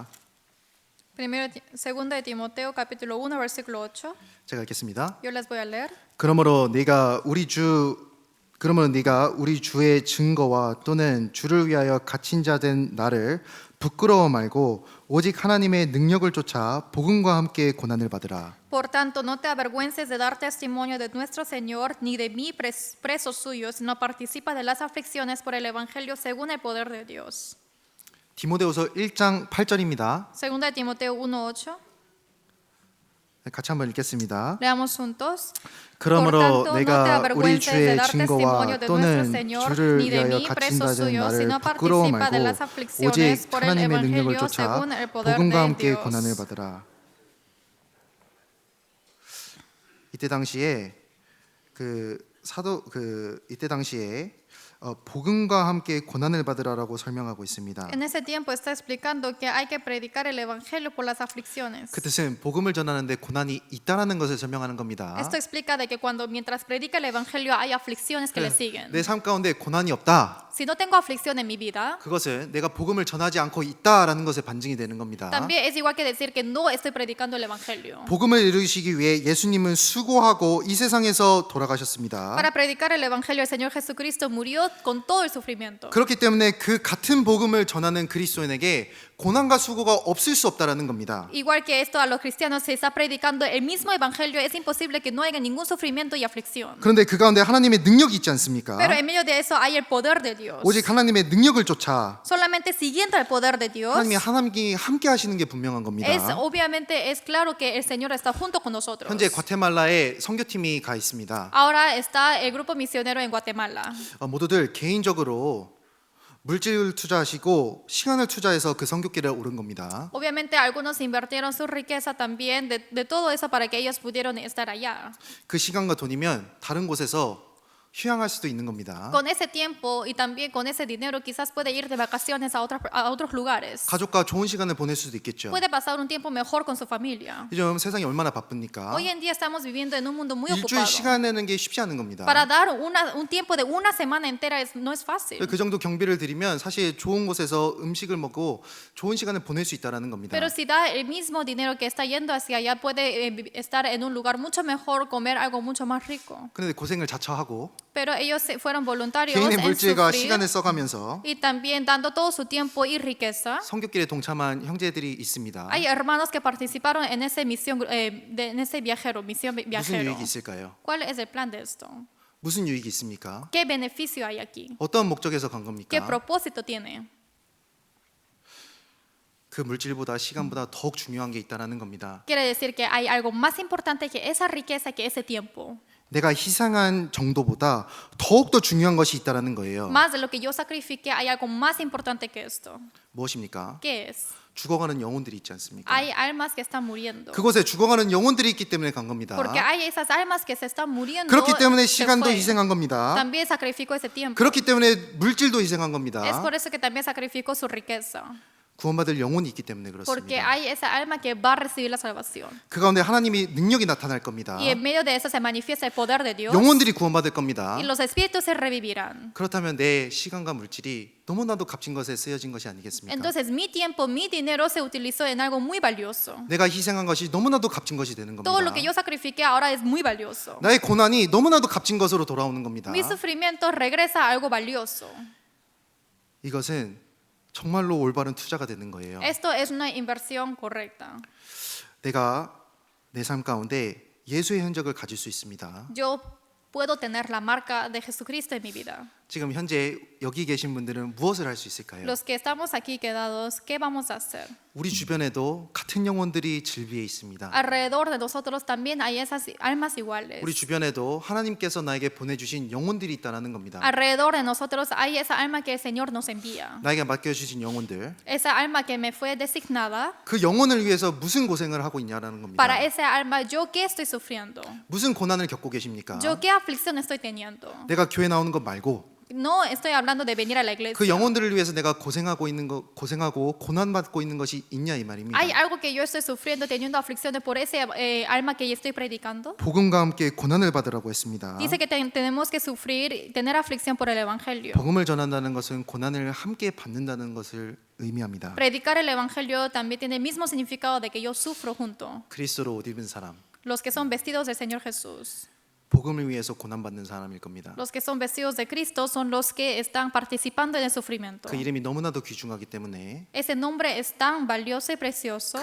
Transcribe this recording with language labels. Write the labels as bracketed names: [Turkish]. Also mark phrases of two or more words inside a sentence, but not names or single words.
[Spanish] Segundo de Timoteo capítulo 1 versículo 8. [Korean] 제가 읽겠습니다. [Spanish] Yo les voy a leer. [Korean] 그러므로 네가 우리 주의 증거와 또는 주를 위하여 갇힌 자 된 나를 부끄러워 말고 오직 하나님의 능력을 쫓아 복음과 함께 고난을 받으라. [Spanish] Por tanto, no te avergüences de dar testimonio de nuestro Señor, ni de mí preso suyo, sino participa de las aflicciones por el evangelio según el poder de Dios. [Korean] 디모데후서 1장 8절입니다. [Spanish] Segundo de Timoteo 1:8. [Korean] 같이 한번 읽겠습니다. [Spanish] Leamos juntos. [Korean] 그러므로 [Spanish] Por tanto, [Korean] 내가 [Spanish] no te [Korean] 우리 [Spanish] avergüences de [Korean] 주의 [Spanish] dar [Korean] 증거와 [Spanish] testimonio de [Korean] 또는 [Spanish] nuestro Señor, [Korean] 주를 [Spanish] ni de [Korean] 위하여 [Spanish] mí [Korean] 갇힌 [Spanish] preso [Korean] 자 된 [Spanish] suyo, [Korean] 나를 [Spanish] sino [Korean] 부끄러워 [Spanish] participa de [Korean] 말고 [Spanish] las aflicciones [Korean] 오직 [Spanish] por el [Korean] 하나님의 능력을 [Spanish] evangelio [Korean] 쫓아 [Spanish] según el poder [Korean] 복음과 [Spanish] de [Korean] 함께 [Spanish] Dios. [Korean] 고난을 받으라. 이때 당시에 이때 당시에 복음과 함께 고난을 받으라라고 설명하고 있습니다. [Spanish] En ese tiempo está explicando que hay que predicar el evangelio por las aflicciones. [Korean] 그 뜻은 복음을 전하는데 고난이 있다라는 것을 설명하는 겁니다. [Spanish] Esto explica de que cuando mientras predica el evangelio hay aflicciones que le siguen. [Korean] 내 삶 가운데 고난이 없다. [Spanish] Si no tengo aflicción en mi vida, [Korean] 그것은 내가 복음을 전하지 않고 있다라는 것에 반증이 되는 겁니다. [Spanish] también es igual que decir que no estoy predicando el evangelio. [Korean] 복음을 이루시기 위해 예수님은 수고하고 이 세상에서 돌아가셨습니다. [Spanish] Para predicar el evangelio, el Señor Jesucristo murió con todo el sufrimiento. [Korean] 그렇기 때문에 그 같은 복음을 전하는 그리스도인에게 고난과 수고가 없을 수 없다라는 겁니다. [Spanish] Igual que esto a los cristianos se está predicando el mismo evangelio, es imposible que no haya ningún sufrimiento y aflicción. [Korean] 그런데 그 가운데 하나님의 능력이 있지 않습니까? [Spanish] Pero en medio de eso hay el poder de Dios. [Korean] 오직 하나님의 능력을 쫓아 [Spanish] Solamente siguiendo el poder de Dios, [Korean] 하나님이 함께 하시는 게 분명한 겁니다. [Spanish] obviamente es claro que el Señor está junto con nosotros. [Korean] 현재 과테말라에 선교팀이 가 있습니다. [Spanish] Ahora está el grupo misionero en Guatemala. [Korean] 모두들 개인적으로 물질을 투자하시고 시간을 투자해서 그 선교길에 오른 겁니다. [Spanish] Obviamente algunos invirtieron su riqueza también de todo eso para que ellos pudieran estar allá. [Korean] 그 시간과 돈이면 다른 곳에서 휴양할 수도 있는 겁니다. [Spanish] Con ese tiempo y también con ese dinero quizás puede ir de vacaciones a otros lugares. [Korean] 가족과 좋은 시간을 보낼 수도 있겠죠. [Spanish] Puede pasar un tiempo mejor con su familia. [Korean] 요즘 세상이 얼마나 바쁩니까? [Spanish] Hoy en día estamos viviendo en un mundo muy [Korean] 일주일 [Spanish] ocupado. [Korean] 시간 내는 게 쉽지 않은 겁니다. [Spanish] Para dar un tiempo de una semana entera no es fácil. [Korean] 그 정도 경비를 들이면 사실 좋은 곳에서 음식을 먹고 좋은 시간을 보낼 수 있다라는 겁니다. [Spanish] Pero si da el mismo dinero que está yendo hacia allá, puede estar en un lugar mucho mejor, comer algo mucho más rico. [Korean] 그런데 고생을 자처하고 [Spanish] Pero ellos fueron voluntarios [Korean] 개인의 [Spanish] en [Korean] 물질과 [Spanish] sufrir [Korean] 시간을 써가면서 [Spanish] y también dando todo su tiempo y riqueza. [Korean] 선교길에 동참한 형제들이 있습니다. [Spanish] Hay hermanos que participaron en ese misión, en ese misión [Korean] 무슨 [Spanish] viajero. [Korean] 유익이 있을까요? [Spanish] ¿Cuál es el plan de esto? [Korean] 무슨 유익이 있습니까? [Spanish] ¿Qué beneficio hay aquí? [Korean] 어떤 목적에서 간 [Spanish] ¿Qué [Korean] 겁니까? [Spanish] propósito tiene? [Korean] 그 물질보다 시간보다 더욱 중요한 게 있다라는 겁니다. [Spanish] Quiere decir que hay algo más importante que esa riqueza, que ese tiempo. [Korean] 내가 희생한 정도보다 더욱 더 중요한 것이 있다라는 거예요. [Spanish] Más de lo que yo sacrifique, hay algo más importante que esto. [Korean] 무엇입니까? [Spanish] ¿Qué es? [Korean] 죽어가는 영혼들이 있지 않습니까? [Spanish] Hay almas que están muriendo. [Korean] 그곳에 죽어가는 영혼들이 있기 때문에 간 겁니다. [Spanish] Porque hay esas almas que se están muriendo. [Korean] 그렇기 때문에 [Spanish] se [Korean] 시간도 [Spanish] fue. [Korean] 희생한 겁니다. [Spanish] También sacrificó ese tiempo. [Korean] 그렇기 때문에 물질도 희생한 [Spanish] Es [Korean] 겁니다. [Spanish] por eso que también sacrificó su riqueza. [Korean] 구원받을 영혼이 있기 때문에 [Spanish] porque [Korean] 그렇습니다. [Spanish] hay esa alma que va a recibir la salvación. [Korean] 그 가운데 하나님이 능력이 나타날 겁니다. [Spanish] Y en medio de eso se manifiesta el poder de Dios [Korean] 영혼들이 구원받을 겁니다. [Spanish] y los espíritus se revivirán. [Korean] 그렇다면 내 시간과 물질이 너무나도 값진 것에 쓰여진 것이 아니겠습니까? [Spanish] Entonces mi tiempo, mi dinero se utilizó en algo muy valioso. [Korean] 내가 희생한 것이 너무나도 값진 것이 되는 [Spanish] Todo lo [Korean] 겁니다. [Spanish] que yo sacrifiqué ahora es muy valioso. [Korean] 나의 고난이 너무나도 값진 것으로 돌아오는 겁니다. [Spanish] Mi sufrimiento regresa a algo valioso. [Korean] 이것은 정말로 올바른 투자가 되는 거예요. [Spanish] Esto es una inversión correcta. [Korean] 내가 내 삶 가운데 예수의 흔적을 가질 수 있습니다. [Spanish] Yo puedo tener la marca de Jesucristo en mi vida. [Korean] 지금 현재 여기 계신 분들은 무엇을 할 수 있을까요? [Spanish] Los que estamos aquí quedados, ¿qué vamos a hacer? [Korean] 우리 주변에도 같은 영혼들이 질비해 있습니다. [Spanish] Alrededor de nosotros también hay esas almas iguales. [Korean] 우리 주변에도 하나님께서 나에게 보내주신 영혼들이 있다는 겁니다. [Spanish] Alrededor de nosotros hay esa alma que el Señor nos envía. [Korean] 나에게 맡겨주신 영혼들, [Spanish] Esa alma que me fue designada. [Korean] 그 영혼을 위해서 무슨 고생을 하고 있냐라는 겁니다. [Spanish] Para esa alma, ¿yo qué estoy sufriendo? [Korean] 무슨 고난을 겪고 계십니까? [Spanish] ¿Yo qué aflicción estoy teniendo? [Korean] 내가 교회 나오는 것 말고 [Spanish] No estoy hablando de venir a la iglesia. [Korean] 그 영혼들을 위해서 내가 고생하고 고난 받고 있는 것이 있냐 이 말입니다. [Spanish] ¿Hay algo que yo estoy sufriendo, teniendo aflicciones por ese alma que yo estoy predicando? [Korean] 복음과 함께 고난을 받으라고 했습니다. [Spanish] Dice que tenemos que sufrir, tener aflicción por el evangelio. [Korean] 복음을 전한다는 것은 고난을 함께 받는다는 것을 의미합니다. [Spanish] Predicar el evangelio también tiene el mismo significado de que yo sufro junto. [Korean] 그리스도로 옷 입은 사람, [Spanish] Los que son vestidos del Señor Jesús, [Korean] 복음을 위해서 고난 받는 사람일 겁니다. [Spanish] los que son vestidos de Cristo son los que están participando en el sufrimiento. [Korean] 그 이름이 너무나도 귀중하기 때문에 [Spanish] Ese nombre es tan valioso y precioso.